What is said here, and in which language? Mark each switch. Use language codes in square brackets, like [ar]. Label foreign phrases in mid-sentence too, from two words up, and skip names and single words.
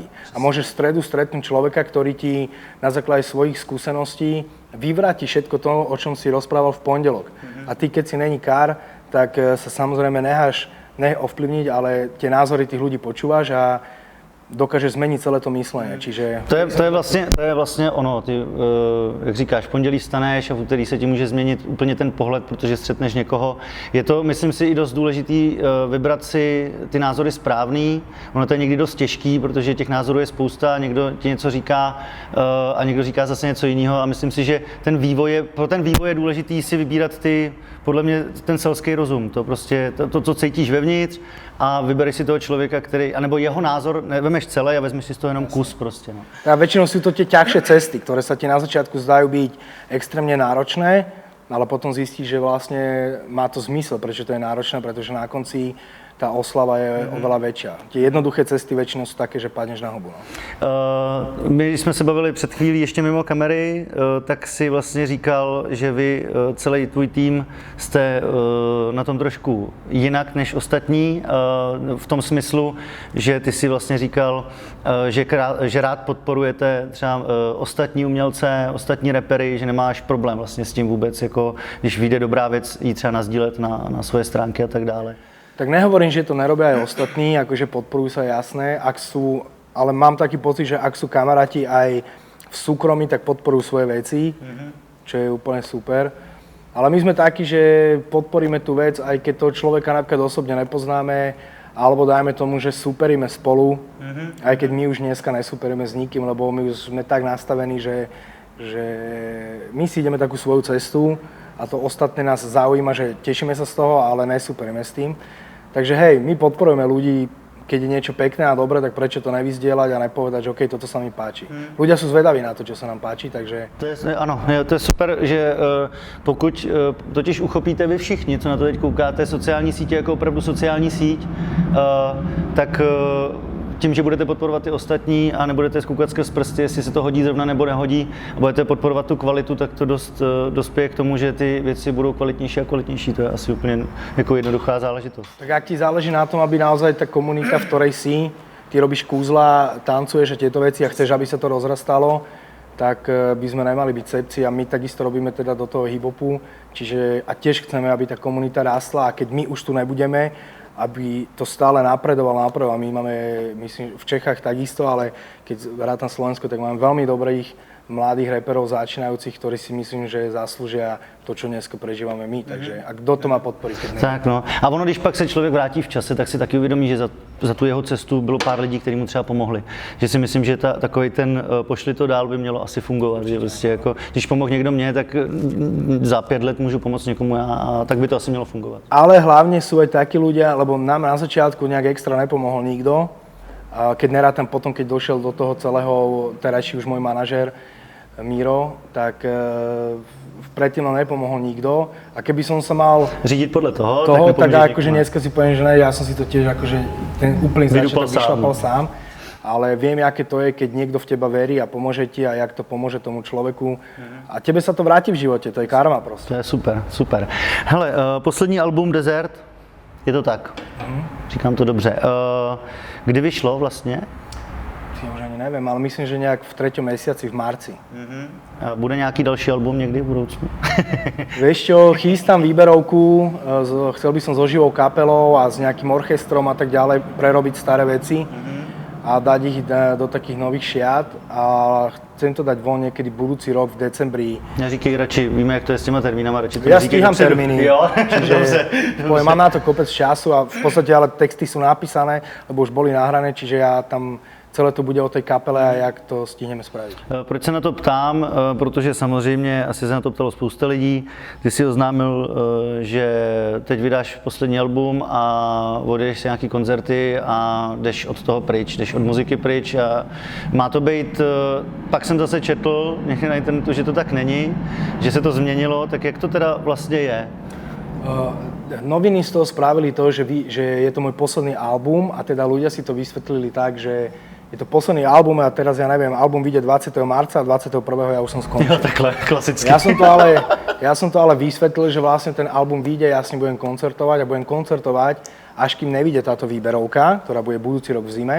[sk] A môžeš v stredu stretnúť človeka, ktorý ti na základe svojich skúseností vyvráti všetko to, o čom si rozprával v pondelok. A ty, keď si není kár, tak sa samozrejme necháš ovplyvniť, ale tie názory tých ľudí počúvaš a dokáže [cs] změnit celé to myslení, [sk] čiže... [cs] To je vlastně ono, ty, jak říkáš, v pondělí vstaneš a v úterý se ti může změnit úplně ten pohled, protože střetneš někoho. Je to, myslím si, i dost důležitý vybrat si ty názory správný. Ono to je někdy dost těžký, protože těch názorů je spousta, někdo ti něco říká a někdo říká zase něco jiného a myslím si, že pro ten vývoj je důležitý si vybírat podle mě ten selský rozum, to prostě, to co cítíš vevnitř a vybereš si toho člověka, který, anebo jeho názor nevemeš celé a vezmeš si z toho jenom kus prostě. No. [sk] A väčšinou sú to tie ťažšie cesty, ktoré sa ti na začiatku zdajú byť extrémne náročné, ale potom zistíš, že vlastne má to zmysel, prečo to je náročné, pretože na konci tá oslava je oveľa väčšia. Tie jednoduché cesty väčšinou sú také, že padneš na hubu. No. [cs] My, když jsme se bavili před chvílí ještě mimo kamery, tak si vlastně říkal, že vy, celý tvůj tým, jste na tom trošku jinak než ostatní, v tom smyslu, že ty si vlastně říkal, že rád podporujete třeba ostatní umělce, ostatní rapery, že nemáš problém vlastně s tím vůbec, jako když vyjde dobrá věc, jí třeba nasdílet na svoje stránky a tak dále. [sk] Tak nehovorím, že to nerobia aj ostatní, akože podporujú sa jasné, ale mám taký pocit, že ak sú kamaráti aj v súkromí, tak podporujú svoje veci, čo je úplne super. Ale my sme takí, že podporíme tú vec, aj keď toho človeka napríklad osobne nepoznáme, alebo dajme tomu, že superíme spolu, aj keď my už dneska nesuperíme s nikým, lebo my už sme tak nastavení, že my si ideme takú svoju cestu a to ostatné nás zaujíma, že tešíme sa z toho, ale nesuperíme s tým. Takže hej, my podporujeme ľudí keď je niečo pekné a dobré, tak prečo to nevyzdieľať a nepovedať, že OK, toto sa mi páči. Ľudia sú zvedaví na to, čo sa nám páči, takže... [cs] Ano, to je super, že pokud totiž uchopíte vy všichni, co na to teď koukáte, sociální sítě jako opravdu sociální síť, tak tím, že budete podporovat ty ostatní a nebudete zkoukat skrz prsty, jestli se to hodí zrovna nebo nehodí, a budete podporovat tu kvalitu, tak to dospěje k tomu, že ty věci budou kvalitnější a kvalitnější. To je asi úplně jako jednoduchá záležitost. [sk] Tak ak ti záleží na tom, aby naozaj tá komunita, v ktorej si, ty robíš kúzla, tancuješ a tieto veci a chceš, aby sa to rozrastalo, tak by sme nemali byť cepci a my takisto robíme teda do toho hip-hopu, čiže a tiež chceme, aby tá komunita rástla a keď my už tu nebudeme, aby to stále napredovalo. My máme, myslím, v Čechách takisto, ale keď rátam Slovensko, tak máme veľmi dobrých mladých reperov začínajúcich, ktorí si myslím, že zaslúžia to, čo dneska prežívame my. Takže a kdo to má podporiť? Tak no. [cs] A ono, když pak se člověk vrátí v čase, tak si taky uvědomí, že za tu jeho cestu bylo pár lidí, kteří mu třeba pomohli. Že si myslím, že takový ten pošli to dál by mělo asi fungovat. Že prostě jako, když pomohl někdo mně, tak za 5 let můžu pomoct někomu a tak by to asi mělo fungovat. [sk] Ale hlavne sú aj takí ľudia, lebo nám na začiatku nejak extra nepomohol nikto. Keď nerátam potom, keď došiel do toho celého terajší už môj manažér Miro, tak predtým nám nepomohol nikto. A keby som sa mal [cs] řídit podle toho [sk] tak akože dneska si poviem, že ne, ja som si to tiež akože ten úplný začiatok vyšlapal sám. Ale viem, aké to je, keď niekto v teba verí a pomôže ti a jak to pomôže tomu človeku. A tebe sa to vráti v živote, to je karma proste. [cs] To je super, super. Hele, poslední album Desert, je to tak? Říkám to dobře. Kdy vyšlo vlastně? [sk] Ja už ani neviem, ale myslím, že nejak v 3. mesiaci, v marci. [cs] A bude nějaký další album někdy v budoucnu? [sk] Vieš čo, chystám výberovku, chcel by som so živou kapelou a s nejakým orchestrom a tak ďalej prerobiť staré veci a dať ich do takých nových šiat a chcem to dať von niekedy budúci rok v decembri. [cs] Neříkej radši, víme, jak to je s těma termínama, radši to [sk] ja stíham termíny, [cs] jo? [sk] čiže poviem, mám na to kopec času a v podstate ale texty sú napísané, lebo už boli nahrané, čiže ja tam celé to bude o tej kapele a jak to stihneme spraviť. [cs] Proč se na to ptám? Protože samozřejmě asi se na to ptalo spousta lidí. Ty si oznámil, že teď vydáš poslední album a odejdeš si nějaký koncerty a jdeš od toho pryč, jdeš od muziky pryč a má to být, pak jsem zase četl někde na internetu, že to tak není, že se to změnilo, tak jak to teda vlastně je? [sk] Noviny z toho spravili to, že je to môj posledný album a teda ľudia si to vysvetlili tak, že je to posledný album a teraz ja neviem, album vyjde 20. marca a 21. ja už som skončil. [cs] Jo, takhle, klasicky. [sk] Ja som to ale vysvetlil, že vlastne ten album vyjde, ja s ním budem koncertovať a budem koncertovať, až kým nevyjde táto výberovka, ktorá bude budúci rok v zime.